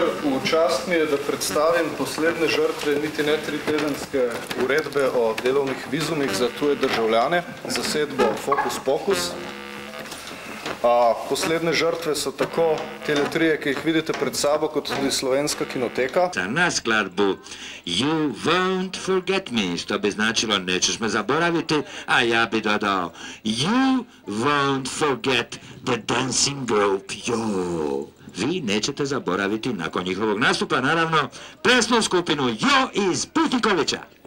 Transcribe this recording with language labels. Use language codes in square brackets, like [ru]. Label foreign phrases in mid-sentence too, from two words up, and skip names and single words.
[sl] V čast mi je, da predstavim poslednje žrtve niti ne 3-tedenske uredbe o delovnih vizumih za tuje državljane, zasedbo Fokus Pokus. Poslednje žrtve so tako teletrije, ki jih vidite pred sabo, kot tudi Slovenska kinoteka. [hr] Na skladbu You Won't Forget Me, što bi značilo nećeš me zaboraviti, a ja bi dodao [en] You Won't Forget the Dancing Group, yo. [hr] Vi nećete zaboraviti nakon njihovog nastupa, naravno, plesnu skupinu Jo iz Putnikovića.